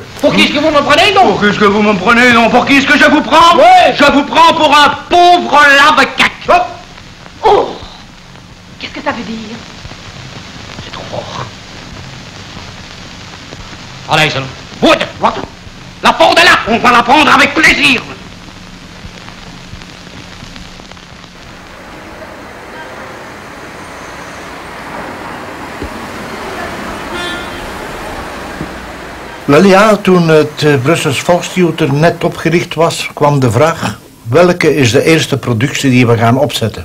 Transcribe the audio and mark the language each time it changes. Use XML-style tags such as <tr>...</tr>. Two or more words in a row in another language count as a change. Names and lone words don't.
<fr>Pour qui est-ce que vous me prenez, non? Pour qui est-ce que vous me prenez, non? Pour qui est-ce que je vous prends? Ouais. Je vous prends pour un pauvre lave-cac. Oh! Qu'est-ce que ça veut dire? C'est trop fort. Allez, ça. La porte est là, on va la prendre avec plaisir.</fr> <nl>Wel ja, toen het Brussels Volkstheater net opgericht was, kwam de vraag: welke is de eerste productie die we gaan opzetten?</nl>